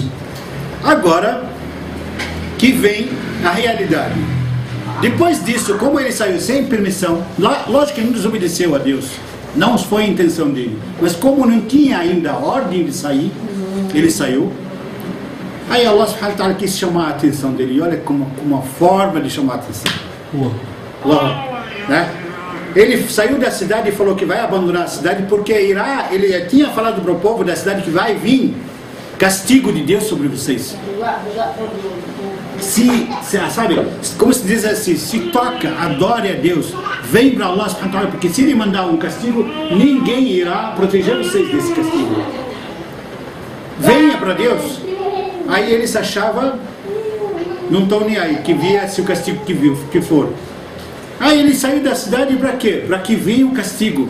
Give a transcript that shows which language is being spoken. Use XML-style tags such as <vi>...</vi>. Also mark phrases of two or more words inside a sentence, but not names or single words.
<pt>Agora que vem a realidade. Depois disso, como ele saiu sem permissão, lógico que ele não desobedeceu a Deus, não foi a intenção dele, mas como não tinha ainda a ordem de sair, ele saiu. Aí</pt> <ar>الله سبحانه وتعالى</ar> <pt>quis chamar a atenção dele, e olha como uma forma de chamar a atenção. Né? Ele saiu da cidade e falou que vai abandonar a cidade porque irá, ele tinha falado para o povo da cidade que vai vir castigo de Deus sobre vocês. Sabe, como se diz assim, se toca, adore a Deus, vem para</pt> <ar>الله سبحانه وتعالى,</ar> <pt>porque se ele mandar um castigo, ninguém irá proteger vocês desse castigo. Venha para Deus. Aí eles achavam, não estão nem aí, que viesse o castigo que for. Aí ele saiu da cidade para quê? Para que venha o castigo.</pt>